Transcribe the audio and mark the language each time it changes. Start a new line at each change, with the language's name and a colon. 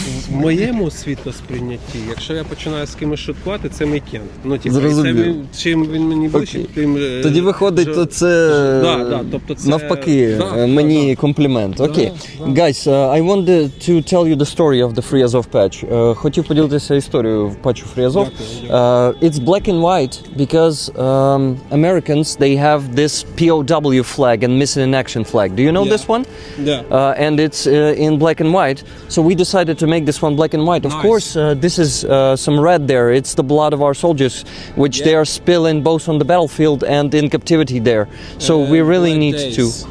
Ukrainian: В моєму світосприйнятті, якщо я починаю з кимось шуткувати, це мій кент. Ну, чим він мені ближче, тим... Тоді виходить, то це навпаки мені комплімент. Окей.
English: Guys, I wanted to tell you the story of the Free Azov patch.
Ukrainian: Хотів поділитися історією патчу Free Azov.
English: It's black and white because Americans, they have this POW flag and missing in action flag. Do you know this one? Yeah. And it's in black and white. So we decided to make this one black and white. Of course, this is some red there. It's the blood of our soldiers, which they are spilling both on the battlefield and in captivity there. So we really need to...